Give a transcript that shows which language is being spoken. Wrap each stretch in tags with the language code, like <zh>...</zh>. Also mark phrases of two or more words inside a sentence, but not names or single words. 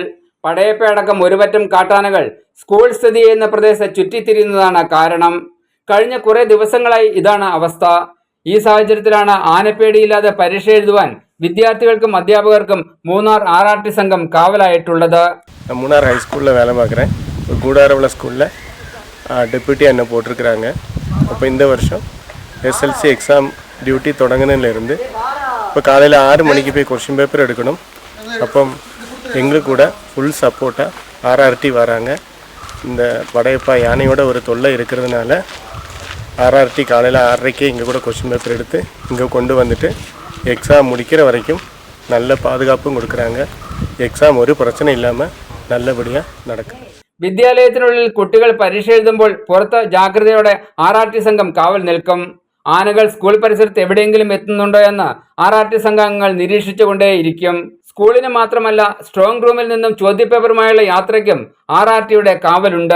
<ml>പടയപ്പ അടക്കം ഒരുപറ്റം കാട്ടാനകൾ സ്കൂൾ സ്ഥിതി ചെയ്യുന്ന പ്രദേശത്ത് ചുറ്റിത്തിരിയുന്നതാണ് കാരണം. കഴിഞ്ഞ കുറേ ദിവസങ്ങളായി ഇതാണ് അവസ്ഥ. ഈ സാഹചര്യത്തിലാണ് ആനപ്പേടിയില്ലാതെ പരീക്ഷ എഴുതുവാൻ വിദ്യാർത്ഥികൾക്കും അധ്യാപകർക്കും മൂന്നാർ RRT സംഘം കാവലായിട്ടുള്ളത്.</ml> <ta>மூணார் ஹைஸ்கூலில் வேலை பார்க்குறேன். கூடாரவிள ஸ்கூலில் டெப்யூட்டி என்ன போட்டிருக்கிறாங்க. அப்போ இந்த வருஷம் SLC</ta> <en>exam duty</en> <ta>தொடங்கினதுலேருந்து இப்போ காலையில் 6 மணிக்கு போய்</ta> <en>question paper</en> <ta>எடுக்கணும். അപ്പം எங்களுக்கு கூட</ta> <en>full supportஆக</en> <ta>RRT வராங்க. இந்த படையப்பா யானையோட ஒரு தொல்லை இருக்கிறதுனால RRT காலையில் 6:30க்கே இங்கே கூட</ta> <en>question paper</en> <ta>எடுத்து இங்கே கொண்டு வந்துட்டு எக்ஸாம் முடிக்கிற வரைக்கும் நல்ல பாதுகாப்பும் கொடுக்குறாங்க. எக்ஸாம் ஒரு பிரச்னம் இல்லாம நல்லபடியா நடக்கும்.</ta> <ml>വിദ്യാലയത്തിനുള്ളിൽ കുട്ടികൾ പരീക്ഷ എഴുതുമ്പോൾ പുറത്ത് ജാഗ്രതയോടെ RRT സംഘം കാവൽ നിൽക്കും. ആനകൾ സ്കൂൾ പരിസരത്ത് എവിടെയെങ്കിലും എത്തുന്നുണ്ടോ എന്ന് RRT സംഘങ്ങൾ നിരീക്ഷിച്ചുകൊണ്ടേയിരിക്കും. സ്കൂളിന് മാത്രമല്ല</ml> <en>strong roomൽ</en> <ml>നിന്നും ചോദ്യപേപ്പറുമായുള്ള യാത്രയ്ക്കും RRTയുടെ കാവലുണ്ട്.</ml>